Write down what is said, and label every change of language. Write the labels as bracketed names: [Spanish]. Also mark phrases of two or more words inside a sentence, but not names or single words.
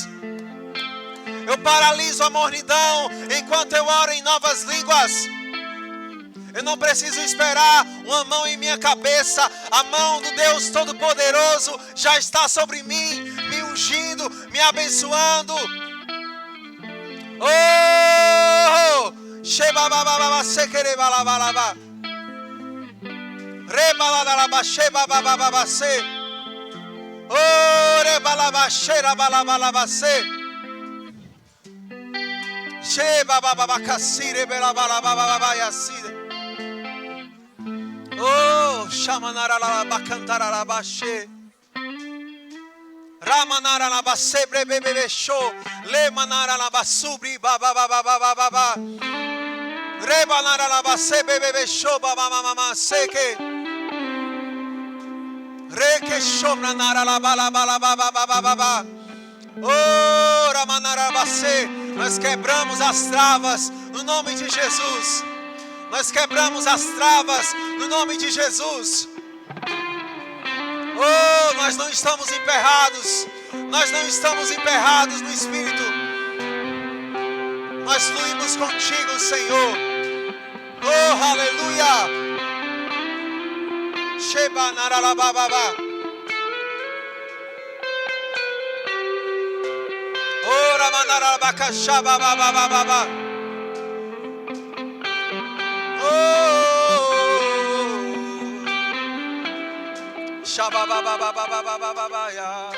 [Portuguese] Eu paraliso a mornidão enquanto eu oro em novas línguas. Eu não preciso esperar uma mão em minha cabeça. A mão do Deus Todo-Poderoso já está sobre mim, me ungindo, me abençoando. Shebabababa sekerebalabalaba. Rebalalaba shebabababa se. Rebalaba sherabalaba se. Shebabababa kasire belabalaba yaside. Shamanaralaba cantaralaba she. Ramanaralaba sebre bebebe show. Le manaralaba subri baba baba baba baba. Rebanaralaba sebe bebe show baba mama seke. Reke shomra naralaba la bala baba baba baba. Ramanaralaba se. Nós quebramos as travas no nome de Jesus. Nós quebramos as travas no nome de Jesus. Nós não estamos emperrados. Nós não estamos emperrados no Espírito. Nós fluímos contigo, Senhor. Aleluia. Sheba naralabababa. Ramanarabakashabababababa. Shabababababababaya.